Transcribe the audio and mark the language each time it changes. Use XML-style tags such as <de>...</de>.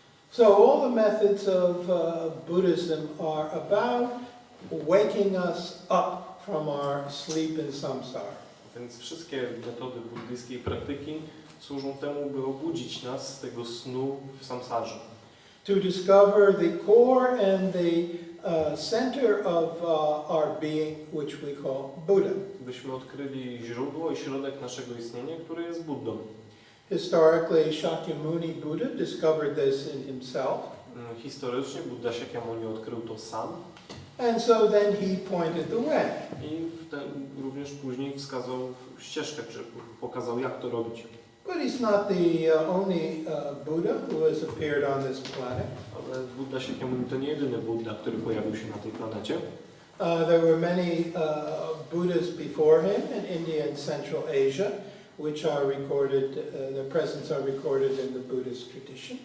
<en>So all the methods of Buddhism are about waking us up from our sleep in samsara.</en> <pl>Więc wszystkie metody buddyjskiej praktyki służą temu, by obudzić nas z tego snu w samsarze.</pl> <en>To discover the core and the center of our being, which we call Buddha.</en> <pl>Byśmy odkryli źródło i środek naszego istnienia, który jest Buddą.</pl> <en>Historically, Shakyamuni Buddha discovered this in himself.</en> <pl>Historycznie Buddha Shakyamuni odkrył to sam.</pl> <en>And so then he pointed the way.</en> <pl>I również później wskazał ścieżkę, czy pokazał, jak to robić.</pl> <en>But he's not the only Buddha who has appeared on this planet.</en> <pl>Ale Buddha Shakyamuni to nie jedyny Buddha, który pojawił się na tej planecie.</pl> <en>There were many Buddhas before him in India and Central Asia, which are recorded, their presence are recorded in the Buddhist tradition.</en>